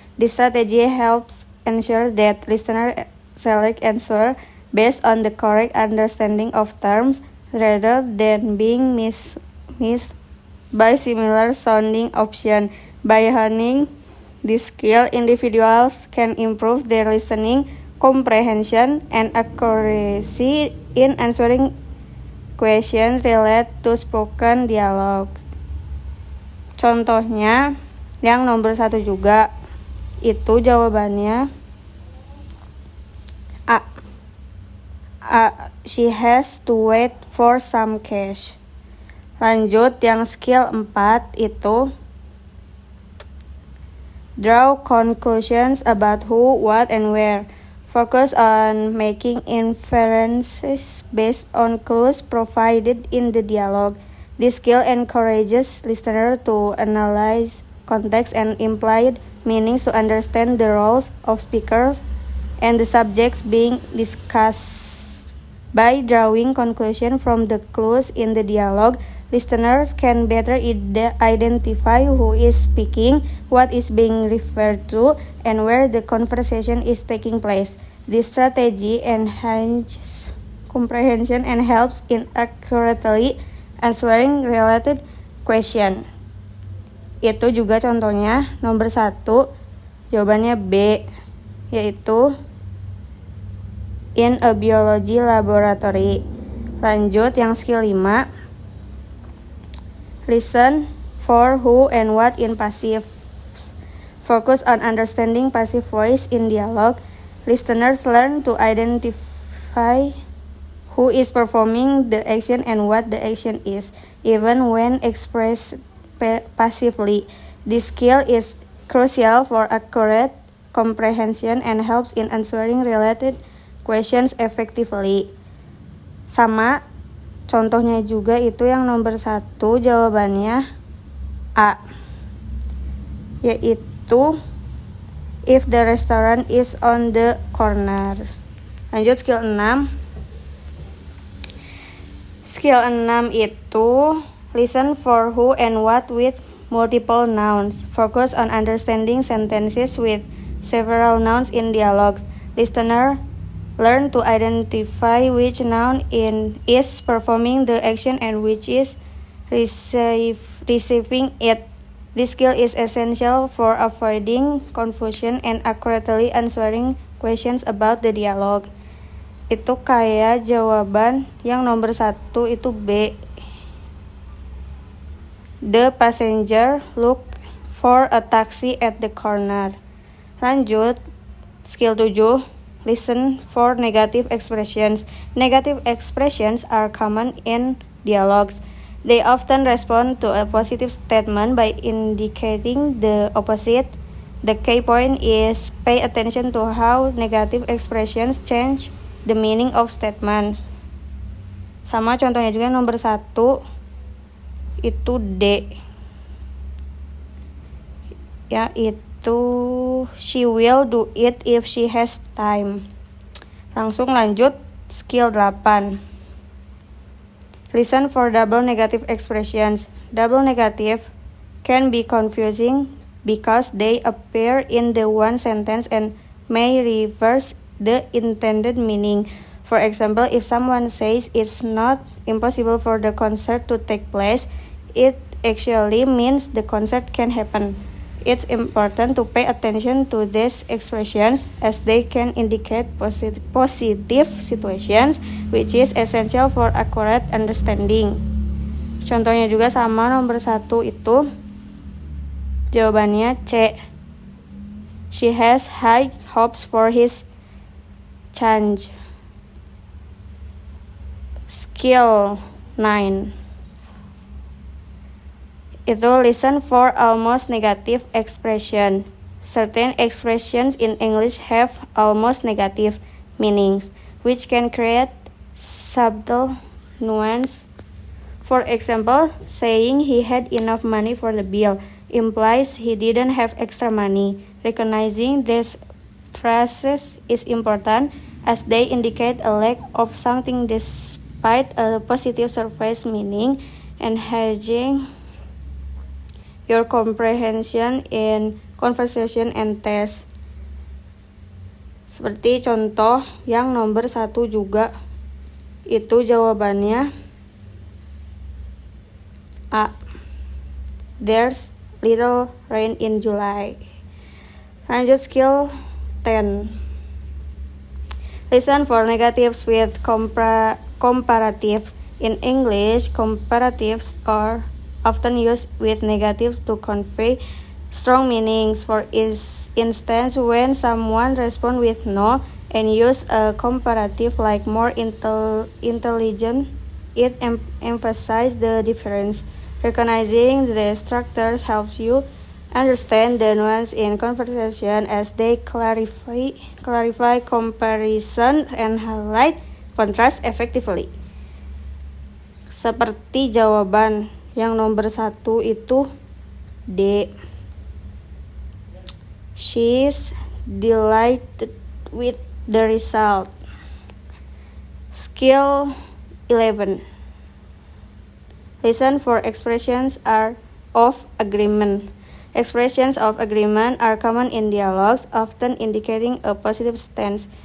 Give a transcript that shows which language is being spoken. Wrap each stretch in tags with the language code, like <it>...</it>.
<en>This strategy helps ensure that listeners select answer based on the correct understanding of terms rather than being missed by similar sounding option. By honing this skill, individuals can improve their listening comprehension and accuracy in answering questions related to spoken dialogue.</en> <id>Contohnya yang nomor 1 juga itu jawabannya A.</id> <en>She has to wait for some cash.</en> <id>Lanjut yang skill 4 itu</id> <en>draw conclusions about who, what, and where. Focus on making inferences based on clues provided in the dialogue. This skill encourages listeners to analyze context and implied meanings to understand the roles of speakers and the subjects being discussed. By drawing conclusions from the clues in the dialogue, listeners can better identify who is speaking, what is being referred to, and where the conversation is taking place. This strategy enhances comprehension and helps in accurately answering related questions.</en> <id>Itu juga contohnya nomor 1, jawabannya B, yaitu</id> <en>in a biology laboratory.</en> <id>Lanjut yang</id> <en>skill 5, listen for who and what in passive. Focus on understanding passive voice in dialogue. Listeners learn to identify who is performing the action and what the action is, even when expressed passively. This skill is crucial for accurate comprehension and helps in answering related questions effectively.</en> <id>Sama contohnya juga itu yang nomor 1 jawabannya A, yaitu</id> <en>if the restaurant is on the corner.</en> <id>Lanjut skill 6.</id> <en>Skill 6 itu listen for who and what with multiple nouns. Focus on understanding sentences with several nouns in dialogues. Listener learn to identify which noun is performing the action and which is receiving it. This skill is essential for avoiding confusion and accurately answering questions about the dialogue.</en> <id>Itu kayak jawaban yang nomor 1 itu B.</id> <en>The passenger looked for a taxi at the corner. Lanjut, skill 7. Listen for negative expressions. Negative expressions are common in dialogues. They often respond to a positive statement by indicating the opposite. The key point is pay attention to how negative expressions change the meaning of statements.</en> <id>Sama contohnya juga nomor 1 itu D.</id> <en>Yaitu she will do it if she has time.</en> <id>Langsung lanjut</id> <en>skill 8. Listen for double negative expressions. Double negative can be confusing because they appear in the one sentence and may reverse the intended meaning. For example, if someone says it's not impossible for the concert to take place, it actually means the concert can happen. It's important to pay attention to these expressions as they can indicate positive situations, which is essential for accurate understanding.</en> <id>Contohnya juga sama nomor 1 itu jawabannya C.</id> <en>She has high hopes for his change. Skill 9 itu listen for almost negative expression. Certain expressions in English have almost negative meanings, which can create subtle nuance. For example, saying he had enough money for the bill implies he didn't have extra money. Recognizing these phrases is important as they indicate a lack of something despite a positive surface meaning, enhancing your comprehension in conversation and test.</en> <id>Seperti contoh yang nomor 1 juga, itu jawabannya A.</id> <en>There's little rain in July. Lanjut skill 10. Listen for negatives with comparatives. In English, comparatives are often used with negatives to convey strong meanings. For instance, when someone responds with no and use a comparative like more intelligent, it emphasizes the difference. Recognizing the structures helps you understand the nuance in conversation as they clarify comparison and highlight contrast effectively.</en> <id>Seperti jawaban yang nomor 1 itu D.</id> <en>She's delighted with the result. Skill 11. Listen for expressions of agreement. Expressions of agreement are common in dialogues, often indicating a positive stance.</en>